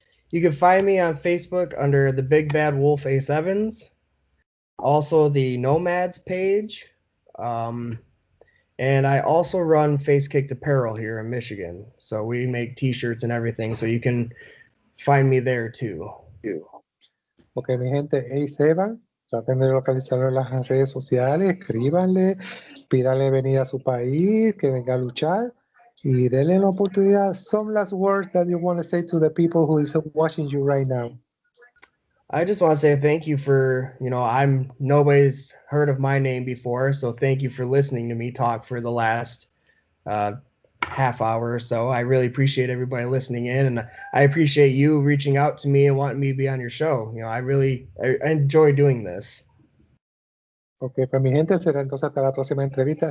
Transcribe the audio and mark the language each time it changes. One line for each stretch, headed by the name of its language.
English: You can find me on Facebook under the Big Bad Wolf Ace Evans, also the Nomads page, and I also run Face Kicked Apparel here in Michigan. So we make T-shirts and everything, so you can find me there too.
Spanish: Ok, mi gente, Ace Evan, traten de localizarlo en las redes sociales, escríbanle, pídanle venir a su país, que venga a luchar y denle la oportunidad.
English: Some last words that you want to say to the people who is watching you right now. I just want to say thank you for, nobody's heard of my name before, so thank you for listening to me talk for the last half hour or so. I really appreciate everybody listening in, and I appreciate you reaching out to me and wanting me to be on your show. I enjoy doing this.
Spanish: Ok, pues mi gente, será entonces hasta la próxima entrevista.